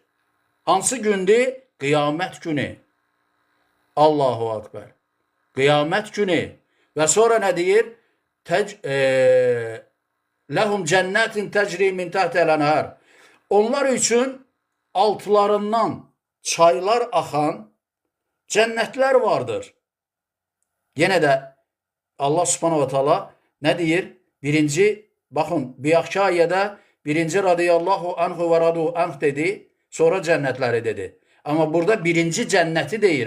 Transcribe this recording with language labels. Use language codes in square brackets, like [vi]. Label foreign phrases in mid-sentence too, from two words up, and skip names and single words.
[az] Hansı gündür? Qiyamət günü. [ar] الله أكبر. [az] Qiyamət günü. Və sonra nə deyir? [ar] لهم جنات تجري من تحتها الأنهار. [az] Onlar üçün altlarından çaylar axan cennetler vardır. Yine de Allah [ar] سبحانه وتعالى [az] ne deyir? Birinci, bakın bir ayede birinci [ar] رضي الله عنه ورضوا عنه [az] dedi. Sonra cennetleri dedi. Ama burada birinci cenneti deyir.